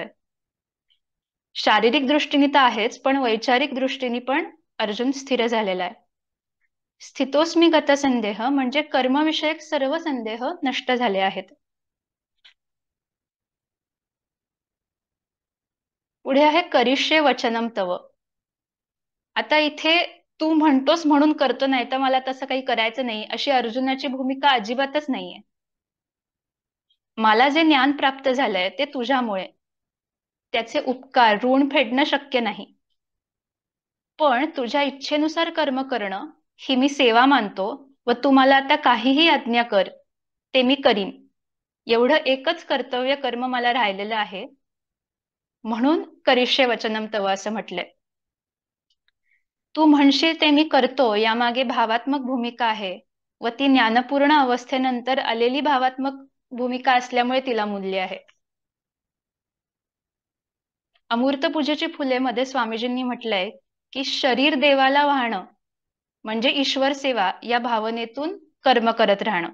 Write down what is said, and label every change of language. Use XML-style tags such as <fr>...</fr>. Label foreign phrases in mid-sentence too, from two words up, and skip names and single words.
<mr>शारीरिक दृष्टीने तर आहेच, पण वैचारिक दृष्टीने पण अर्जुन स्थिर झालेला आहे.</mr> <sa>स्थितोस्मी गतसंदेह</sa> <mr>म्हणजे कर्मविषयक सर्व संदेह नष्ट झाले आहेत.</mr> <sa>पुढे आहे करिष्ये वचनम तव.</sa> <mr>आता इथे तू म्हणतोस म्हणून करतो, नाही तर मला तसं काही करायचं नाही अशी अर्जुनाची भूमिका अजिबातच नाहीये. मला जे ज्ञान प्राप्त झालंय ते तुझ्यामुळे, त्याचे उपकार ऋण फेडणं शक्य नाही. पण तुझ्या इच्छेनुसार कर्म करणं ही मी सेवा मानतो व तू मला आता काहीही आज्ञा कर ते मी करीन. एवढं एकच कर्तव्य कर्म मला राहिलेलं आहे, म्हणून</mr> <sa>करिष्ये वचनम तव</sa> <mr>असं म्हटलंय. तू म्हणशील ते मी करतो यामागे भावात्मक भूमिका आहे व ती ज्ञानपूर्ण अवस्थेनंतर आलेली भावात्मक भूमिका असल्यामुळे तिला मूल्य आहे. अमूर्त पूजेची फुले मध्ये स्वामीजींनी म्हटलंय की शरीर देवाला वाहणं म्हणजे ईश्वर सेवा या भावनेतून कर्म करत राहणं.</mr>